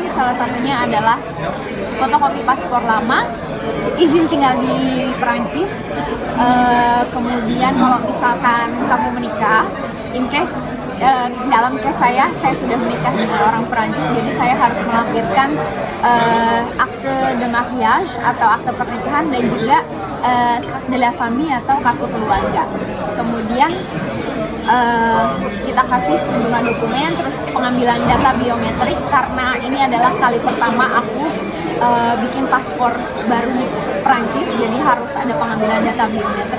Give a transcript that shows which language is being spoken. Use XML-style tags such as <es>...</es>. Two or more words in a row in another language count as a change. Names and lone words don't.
<id>Salah satunya adalah fotokopi paspor lama, izin tinggal di Prancis, kemudian kalau misalkan kamu menikah,</id> <en>in case</en> <id>dalam case saya sudah menikah dengan orang Prancis, jadi saya harus melampirkan</id> <fr>akte de mariage</fr> <id>atau akte pernikahan dan juga</id> <fr>carte de la famille</fr> <id>atau kartu keluarga. Kemudian kita kasih sejumlah dokumen, terus pengambilan data biometrik karena ini adalah kali pertama aku bikin paspor baru di Prancis, jadi harus ada pengambilan data biometrik.</id>